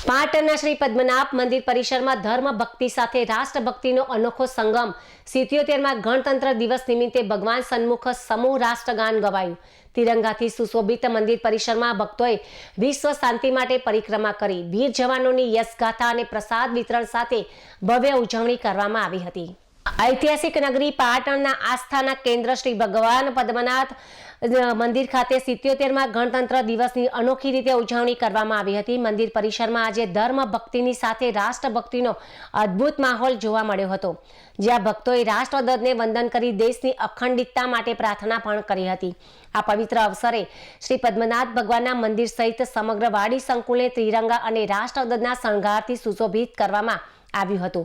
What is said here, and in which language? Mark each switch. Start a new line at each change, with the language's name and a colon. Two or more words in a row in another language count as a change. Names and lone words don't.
Gujarati: પાટણના શ્રી પદ્મનાભ મંદિર પરિસરમાં ધર્મ ભક્તિ સાથે રાષ્ટ્રભક્તિનો અનોખો સંગમ 77માં ગણતંત્ર દિવસ નિમિત્તે ભગવાન સન્મુખ સમૂહ રાષ્ટ્રગાન ગવાયું। તિરંગાથી સુશોભિત મંદિર પરિસરમાં ભક્તોએ વિશ્વ શાંતિ માટે પરિક્રમા કરી વીર જવાનોની યશગાથા અને પ્રસાદ વિતરણ સાથે ભવ્ય ઉજવણી કરવામાં આવી હતી। ઐતિહાસિક નગરી પાટણના આસ્થાના કેન્દ્ર શ્રી ભગવાન પદ્મનાભ મંદિર ખાતે 77માં ગણતંત્ર દિવસની અનોખી રીતે ઉજવણી કરવામાં આવી હતી। મંદિર પરિસરમાં આજે ધર્મ ભક્તિની સાથે રાષ્ટ્રભક્તિનો અદ્ભુત માહોલ જોવા મળ્યો હતો, જ્યાં ભક્તોએ રાષ્ટ્રધ્વજને વંદન કરી દેશની અખંડિતતા માટે પ્રાર્થના પણ કરી હતી। આ પવિત્ર અવસરે શ્રી પદ્મનાભ ભગવાનના મંદિર સહિત સમગ્ર વાડી સંકુલને ત્રિરંગા અને રાષ્ટ્રધ્વજના શણગારથી સુશોભિત કરવામાં આવ્યું હતું।